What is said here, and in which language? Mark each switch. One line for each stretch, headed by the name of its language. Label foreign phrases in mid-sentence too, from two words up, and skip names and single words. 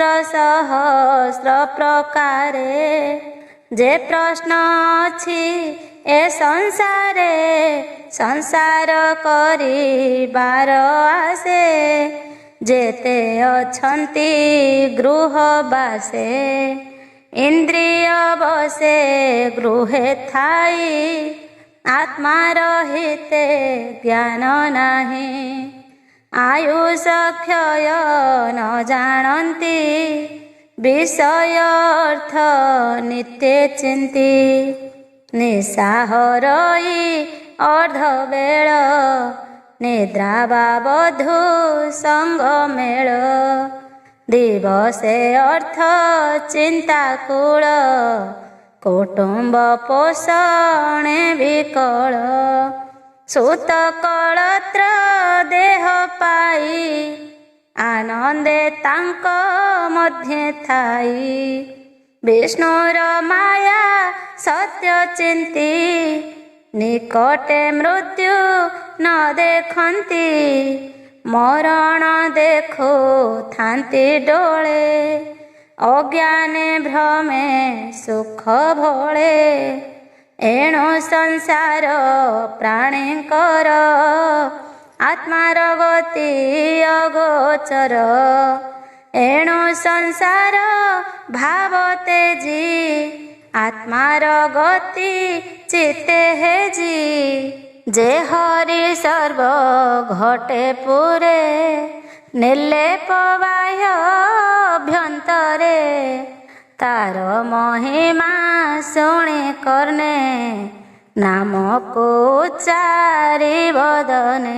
Odia: ସହସ୍ର ପ୍ରକାରେ ଯେ ପ୍ରଶ୍ନ ଅଛି ଏ ସଂସାରେ ସଂସାର କରିବାର ଆଶେ ଯେତେ ଅଛନ୍ତି ଗୃହବାସେ ଇନ୍ଦ୍ରିୟ ବଶେ ଗୃହେ ଥାଇ ଆତ୍ମା ରହିତେ ଜ୍ଞାନ ନାହିଁ। ଆୟୁଷ କ୍ଷୟ ନ ଜାଣନ୍ତି ବିଷୟ ଅର୍ଥ ନିତ୍ୟ ଚିନ୍ତି। ନିଶାହରଇ ଅର୍ଧବେଳ ନିଦ୍ରା ବଧୂ ସଙ୍ଗ ମେଳ ଦିବସେ ଅର୍ଥ ଚିନ୍ତାକୁଳ କୁଟୁମ୍ବ ପୋଷଣେ ବିକଳ। ସୁତ କଳତ୍ର ଦେହ ପାଇ ଆନନ୍ଦେ ତାଙ୍କ ମଧ୍ୟେ ଥାଇ। ବିଷ୍ଣୁର ମାୟା ସତ୍ୟ ଚିନ୍ତି ନିକଟେ ମୃତ୍ୟୁ ନ ଦେଖନ୍ତି। ମରଣ ଦେଖୋ ଥାନ୍ତି ଡୋଳେ ଅଜ୍ଞାନେ ଭ୍ରମେ ସୁଖ ଭୋଳେ। ଏଣୁ ସଂସାର ପ୍ରାଣୀଙ୍କର ଆତ୍ମାର ଗତି ଅଗୋଚର। ଏଣୁ ସଂସାର ଭାବତେ ଜୀ ଆତ୍ମାର ଗତି ଚିତ୍ତେ ହେଜି। ଯେ ହରି ସର୍ବ ଘଟେ ପୁରେ ନିର୍ଲେପ ବାହ୍ୟ ଅଭ୍ୟନ୍ତରେ ତାର ମହିମା ଶୁଣି କର୍ଣ୍ଣେ ନାମକୁ ଉଚ୍ଚାରି ବଦନେ।